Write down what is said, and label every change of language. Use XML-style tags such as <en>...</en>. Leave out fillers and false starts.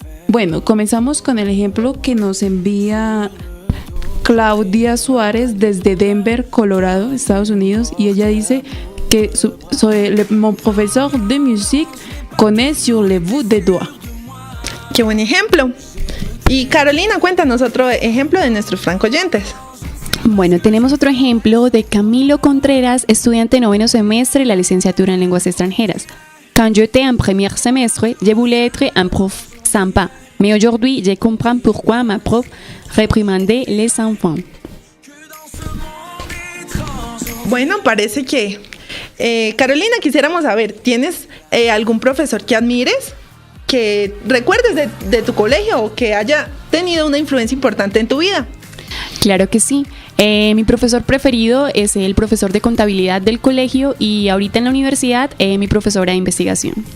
<es>Bueno, comenzamos con el ejemplo que nos envía Claudia Suárez desde Denver, Colorado, Estados Unidos, y ella dice que</es> <fr>mon professeur de musique connaît sur le bout des doigts.</fr> <es>¡Qué buen ejemplo! Y Carolina, cuéntanos otro ejemplo de nuestros francoyentes. Bueno, tenemos otro ejemplo de Camilo Contreras, estudiante de noveno semestre de la licenciatura en lenguas extranjeras.</es> <fr>Quand j'étais en premier semestre, je voulais être un prof sympa, mais aujourd'hui, je comprends pourquoi ma prof réprimandait les enfants.</fr> <es>Bueno, parece que... Carolina, quisiéramos saber, ¿tienes algún profesor que admires? Que recuerdes de tu colegio o que haya tenido una influencia importante en tu vida. Claro que sí. Mi profesor preferido es el profesor de contabilidad del colegio y ahorita en la universidad mi profesora de investigación.</es>